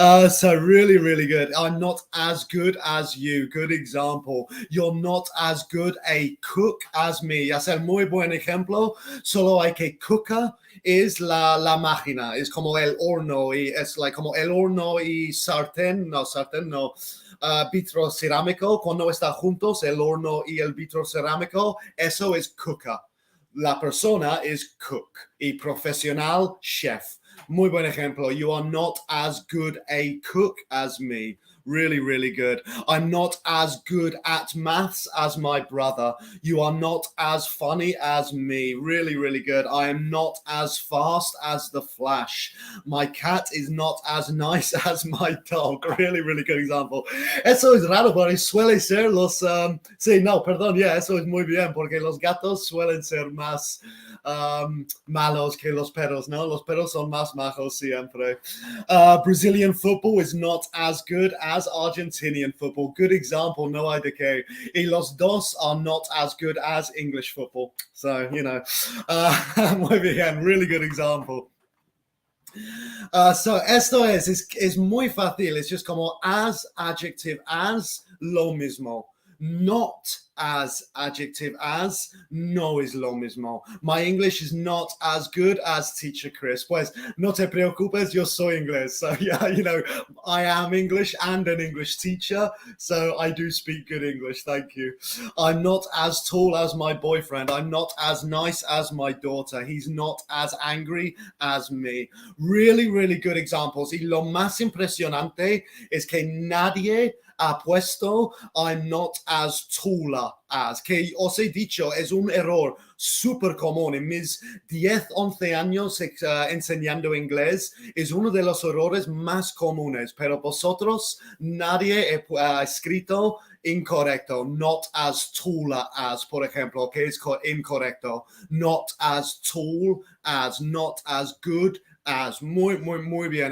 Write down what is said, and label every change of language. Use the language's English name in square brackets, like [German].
[English] So really, really good. I'm not as good as you. Good example. You're not as good a cook as me. [Spanish] Ya sea, muy buen ejemplo. Solo hay que cooker es la máquina, es como el horno, y es like como el horno y sartén no, vitro cerámico, cuando están juntos el horno y el vitro cerámico, eso es cooker. La persona es cook y profesional chef. Muy buen ejemplo. [English] You are not as good a cook as me. Really, really good. I'm not as good at maths as my brother. You are not as funny as me. Really, really good. I am not as fast as the Flash. My cat is not as nice as my dog. Really, really good example. [Spanish] Eso es raro, pero suele ser los... sí, no, perdón, yeah, eso es muy bien, porque los gatos suelen ser más malos que los perros, ¿no? Los perros son más majos siempre. [English] Brazilian football is not as good as Argentinian football. Good example, [Spanish] no hay de qué. Y los dos [English] are not as good as English football. So, you know, [Spanish] muy bien, [English] really good example. [Spanish] So esto es muy fácil. Es just como [English] as, adjective as, [Spanish] lo mismo. [English] Not as, adjective as, [Spanish] no es lo mismo. [English] My English is not as good as teacher Chris. [Spanish] Pues no te preocupes, yo soy inglés. [English] So yeah, you know, I am English and an English teacher. So I do speak good English. Thank you. I'm not as tall as my boyfriend. I'm not as nice as my daughter. He's not as angry as me. Really, really good examples. [Spanish] Y lo más impresionante es que nadie ha puesto [English] I'm not as taller as, [Spanish] que os he dicho, es un error súper común. En mis 10, 11 años enseñando inglés, es uno de los errores más comunes, pero vosotros, nadie ha escrito incorrecto, [English] not as taller as, [Spanish] por ejemplo, que es incorrecto, [English] not as tall as, not as good as. [Spanish] Muy bien.